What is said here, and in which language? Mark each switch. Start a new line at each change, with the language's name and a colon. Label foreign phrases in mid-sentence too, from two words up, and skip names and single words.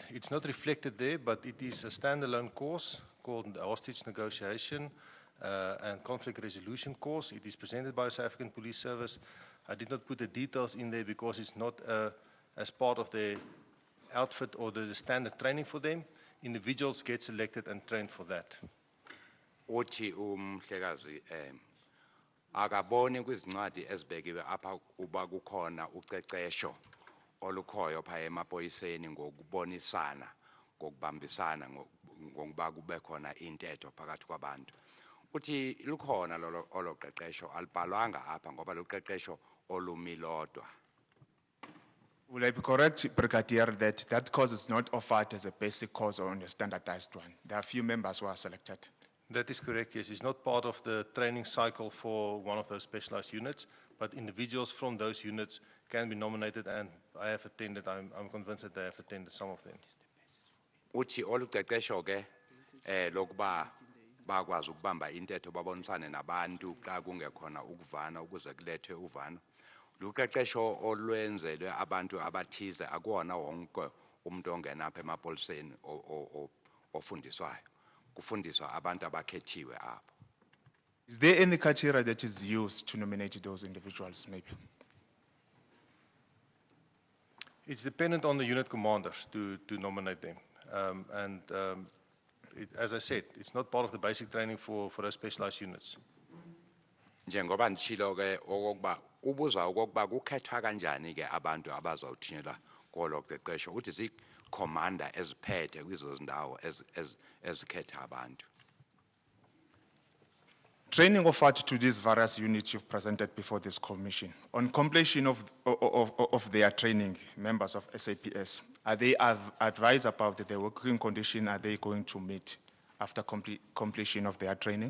English: It's not reflected there, but it is a standalone course called the hostage negotiation and conflict resolution course. It is presented by the South African Police Service. I did not put the details in there because it's not as part of the outfit or the standard training for them. Individuals get selected and trained for that.
Xhosa: Uthi umhlekazi akaboni kwizincwadi ezibekiwe apha uba kukhona ucecesho olukhoyo pha emapoyiseni ngokubonisana ngokubambisana ngokuba kube khona intetho phakathi kwabantu. Uthi lukhona lo qeqesho alibhalwanga apha ngoba lo qeqesho olumilodwa.
English: Will I be correct, Brigadier, that that course is not offered as a basic course or a standardized one? There are few members who are selected. That is correct, yes. It's not part of the training cycle for one of those specialized units, but individuals from those units can be nominated, and I have attended. I'm convinced that they have attended some of them.
Xhosa: Uthi oluqeqesho ke lokuba bakwazi ukubamba intetho babonisane nabantu xa kungekhona ukuvana ukuze kulethwe uvano. Luqeqesho olwenzelwe abantu abathize akuwona wonke umuntu ongena apha emapoliseni ofundiswayo. Kufundiswa abantu abakhethiwe apho.
English: Is there any criteria that is used to nominate those individuals, maybe? It's dependent on the unit commanders to nominate them. As I said, it's not part of the basic training for those specialized units.
Xhosa: Njengoba ndishilo ke okokuba ubuza okokuba kukhethwa kanjani ke abantu abazawuthunyelwa kolo qeqesho uthi zi commander eziphethe kwizo zindawo ezikhetha abantu.
English: Training offered to these various units you've presented before this commission. On completion of their training, members of SAPS, are they advised about the working condition are they going to meet after completion of their training?